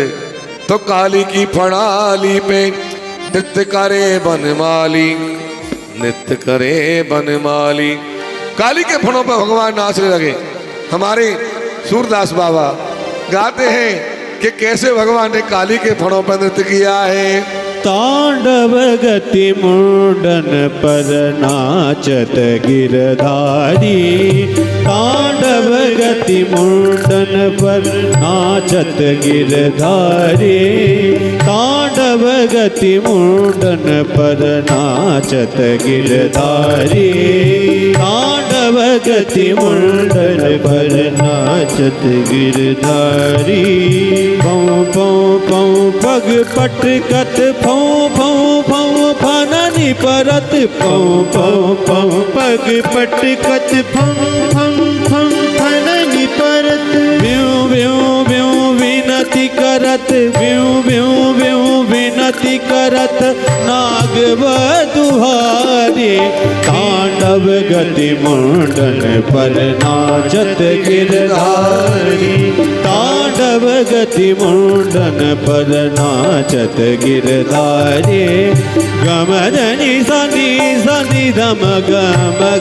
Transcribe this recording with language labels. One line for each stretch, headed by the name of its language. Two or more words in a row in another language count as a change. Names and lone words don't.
Braj: तो काली की फड़ाली पे नृत्य करे बनमाली, नृत्य करे बनमाली।
Hindi: काली के फणों पर भगवान नाचने लगे। हमारे सूरदास बाबा गाते हैं कि कैसे भगवान ने काली के फणों पर नृत्य किया है।
Braj: तांडव गति मुंडन पर नाचत गिरधारी, तांडव गति मुंडन पर नाचत गिरधारी, तांडव गति मुंडन पर नाचत गिरधारी, तांडव गति मुंडन पर नाचत गिरधारी। पौ पौ पौ पग पटकत फौ फौ फौ फननि परत, पौ पौ पौ पग पटकत फं फं फं फननि परत। व्यों व्यों व्यों विनती करत, व्यों व्यों व्यों विनती करत नाग दुहारी। तांडव गति मुंडन पर नाचत गिरधारी, तांडव तांडव गति मुंडन पर नाचत गिरधारी गम धनि सनि सनि धम गम